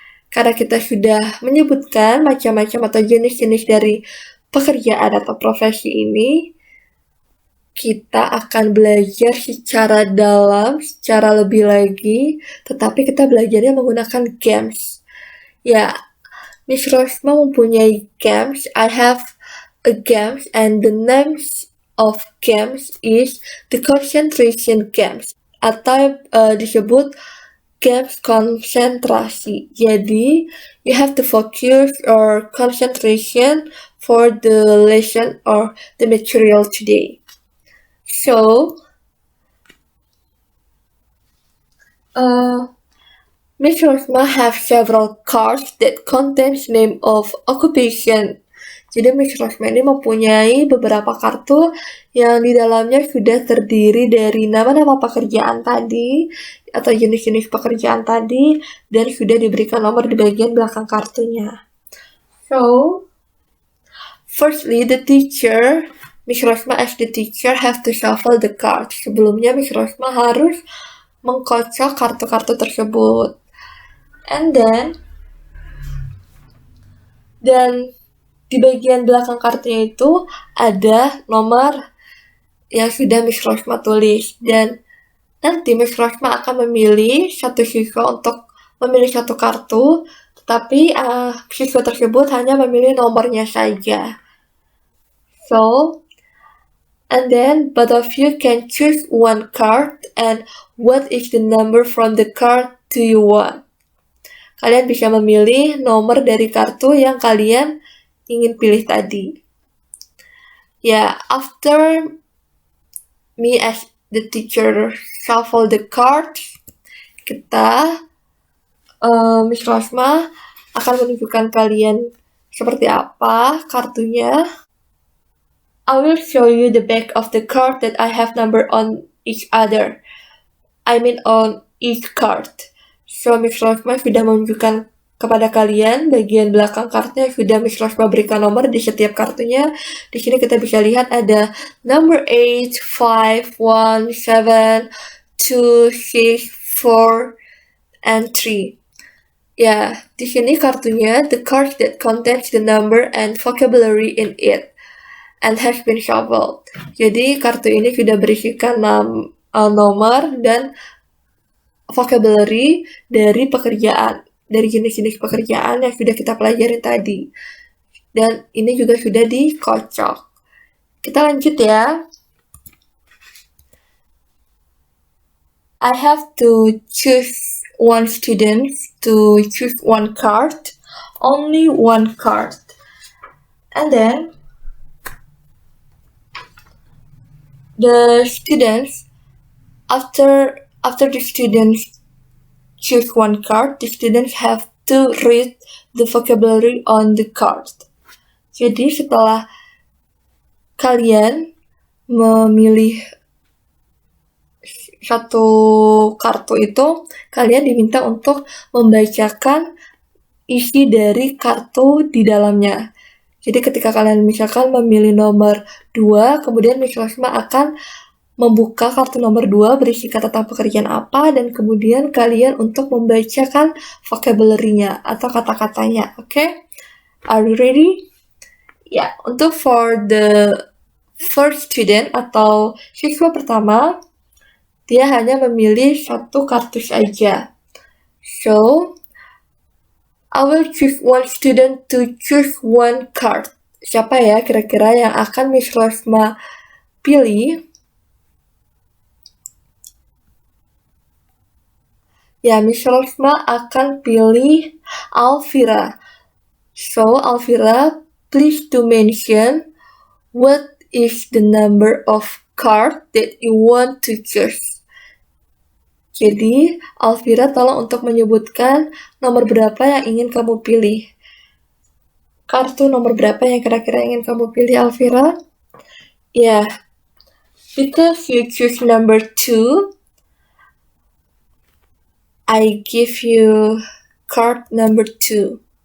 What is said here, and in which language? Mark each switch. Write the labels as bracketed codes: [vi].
[id] Karena kita sudah menyebutkan macam-macam atau jenis-jenis dari pekerjaan atau profesi ini, kita akan belajar secara dalam, secara lebih lagi, tetapi kita belajarnya menggunakan games. Ya, Miss Rosma mempunyai games. [en] I have a games and the names of games is the concentration games [id] atau disebut games konsentrasi. [en] Jadi, you have to focus your concentration for the lesson or the material today. So, Miss Rosma have several cards that contains name of occupation. [id] Jadi Miss Rosma ini mempunyai beberapa kartu yang di dalamnya sudah terdiri dari nama-nama pekerjaan tadi atau jenis-jenis pekerjaan tadi dan sudah diberikan nomor di bagian belakang kartunya. [en] So, firstly, the teacher, Miss Rosma as the teacher have to shuffle the cards. [id] Sebelumnya Miss Rosma harus mengkocok kartu-kartu tersebut. [en] And then, [id] di bagian belakang kartunya itu ada nomor yang sudah Miss Rosma tulis. Dan nanti Miss Rosma akan memilih satu siswa untuk memilih satu kartu, tetapi siswa tersebut hanya memilih nomornya saja. [en] So, and then both of you can choose one card and what is the number from the card do you want? [id] Kalian bisa memilih nomor dari kartu yang kalian ingin pilih tadi. [en] After me as the teacher shuffle the cards, [id] kita Miss Rosma akan menunjukkan kalian seperti apa kartunya. [en] I will show you the back of the card that I have number on each other. I mean on each card. [id] So Miss Rosma sudah menunjukkan kepada kalian bagian belakang kartunya, sudah Miss Rosma berikan nomor di setiap kartunya. Di sini kita bisa lihat ada number 8, 5, 1, 7, 2, 6, 4, and 3. Di sini kartunya, [en] the card that contains the number and vocabulary in it and has been shuffled. [id] Jadi kartu ini sudah berisikan nomor dan vocabulary dari pekerjaan, dari jenis-jenis pekerjaan yang sudah kita pelajari tadi. Dan ini juga sudah dikocok. Kita lanjut ya. [en] I have to choose one student to choose one card, only one card. And then the students, after the students choose one card, the students have to read the vocabulary on the card. [id] Jadi setelah kalian memilih satu kartu itu, kalian diminta untuk membacakan isi dari kartu di dalamnya. Jadi ketika kalian misalkan memilih nomor 2, kemudian Miss Rosma akan membuka kartu nomor 2 berisi kata tentang pekerjaan apa, dan kemudian kalian untuk membacakan vocabulary-nya atau kata-katanya. [en] Okay? Are you ready? [id] Untuk [en] for the first student [id] atau siswa pertama, dia hanya memilih satu kartu saja. [en] So, I will choose one student to choose one card. [id] Siapa ya kira-kira yang akan Miss Rosma pilih? Miss Rosma akan pilih Alvira. [en] So, Alvira, please to mention what is the number of card that you want to choose. [id] Jadi, Alvira tolong untuk menyebutkan nomor berapa yang ingin kamu pilih. Kartu nomor berapa yang kira-kira ingin kamu pilih, Alvira? [en] Because you choose number 2, I give you card number 2.